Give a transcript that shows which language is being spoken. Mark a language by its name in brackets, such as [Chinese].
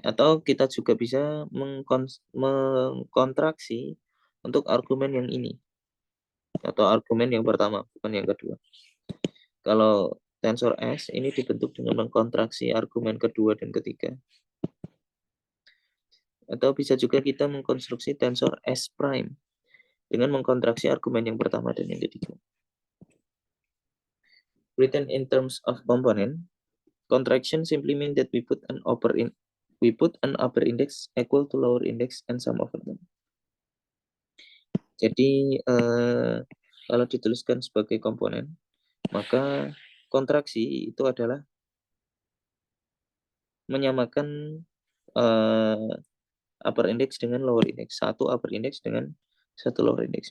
[Indonesian] Atau kita juga bisa mengkontraksi untuk argumen yang ini, atau argumen yang pertama, bukan yang kedua. Kalau tensor S ini dibentuk dengan mengkontraksi argumen kedua dan ketiga. Atau bisa juga kita mengkonstruksi tensor S prime dengan mengkontraksi argumen yang pertama dan yang ketiga. [English] Written in terms of component, contraction simply mean that we put an upper index equal to lower index and sum over them. [Indonesian] Jadi kalau dituliskan sebagai komponen, maka kontraksi itu adalah menyamakan upper index dengan lower index, satu upper index dengan satu lower index.